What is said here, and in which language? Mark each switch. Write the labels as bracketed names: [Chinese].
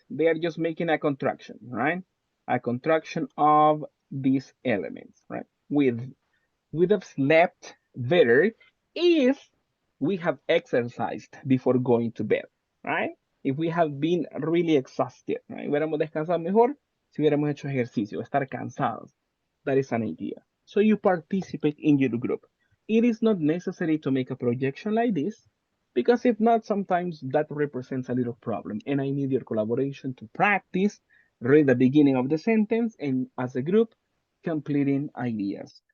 [English] They are just making a contraction, right? A contraction of these elements, right? We'd have slept better if we have exercised before going to bed, right? If we have been really exhausted, right? [Spanish] Hubiéramos descansado mejor si hubiéramos hecho ejercicio, estar cansados. [English] That is an idea. So you participate in your group. It is not necessary to make a projection like this, because if not, sometimes that represents a little problem. And I need your collaboration to practice, read the beginning of the sentence, and as a group, completing ideas.